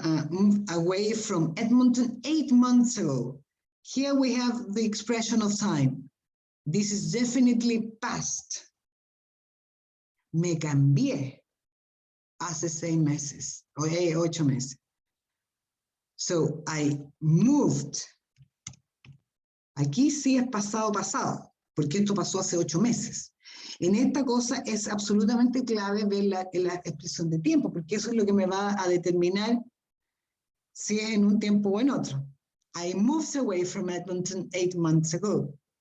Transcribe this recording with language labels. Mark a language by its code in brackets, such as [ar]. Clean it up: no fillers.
[en] moved away from Edmonton 8 months ago. Here we have the expression of time. This is definitely past. [es] Me cambié hace 6 meses, o 8 meses. [en] So I moved. [es] Aquí sí es pasado, porque esto pasó hace 8 meses. En esta cosa es absolutamente clave ver la expresión de tiempo, porque eso es lo que me va a determinar si es en un tiempo o en otro. [en] I moved away from Edmonton 8 months ago.